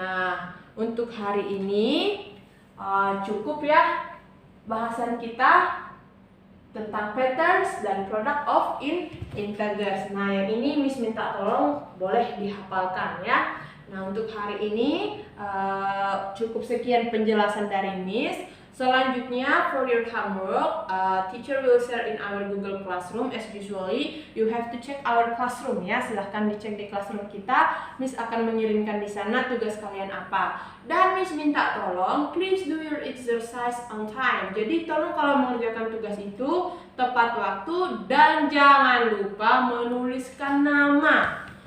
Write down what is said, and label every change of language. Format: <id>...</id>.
<id>Nah, untuk hari ini cukup ya bahasan kita tentang patterns dan product of integers. Nah, yang ini Miss minta tolong boleh dihafalkan ya. Nah, untuk hari ini cukup sekian penjelasan dari Miss.</id> <en>Selanjutnya, for your homework, teacher will share in our Google Classroom. As usually, you have to check our classroom ya.</en> <id>Silahkan dicek di classroom kita. Miss akan mengirimkan di sana tugas kalian apa. Dan Miss minta tolong,</id> <en>please do your exercise on time.</en> <id>Jadi tolong kalau mengerjakan tugas itu tepat waktu dan jangan lupa menuliskan nama.</id>